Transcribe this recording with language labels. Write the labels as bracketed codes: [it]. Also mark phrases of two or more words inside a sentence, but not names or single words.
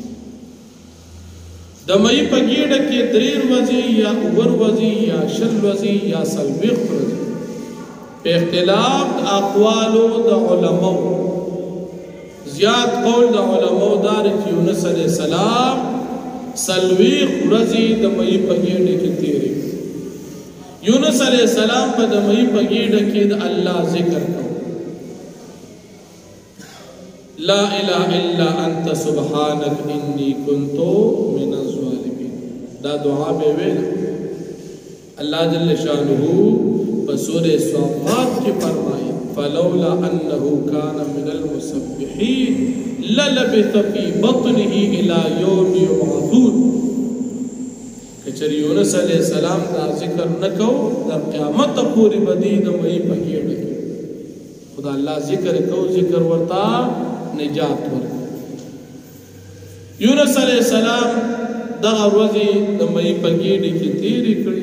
[ps] د مئی په ګیډه کې 3 ورځې یا 4 ورځې یا 6 ورځې یا 40 ورځې په اختلاف د اقوالو د علماو، زیات قول د علماو دا دی چې یونس [ar] علیه السلام [ps] 40 ورځې د مئی په ګیډه کې تېرې. یونس [ar] علیه السلام [ps] په د مئی په ګیډه کې د الله ذکر کو، [ar] لا اله الا انت سبحانك انی كنت من الظالمین. [ps] دا دعا به ویل. الله [ar] جل شانه [ps] په سورہ صافات کې فرمایي [ar] فلولا انه كان من المسبحين للبث في بطنه الى يوم يبعثون. [ps] کچری یونس [ar] علیہ السلام [ps] دا ذکر نکو، در قیامت پوری بدی د مئی په ګیډه کې خدا الله ذکر کو، ذکر ورتا نجات ورکړه. یونس [ar] علیہ السلام [ps] دغه ورځې د مئی په ګیډه کې تېرې کړې.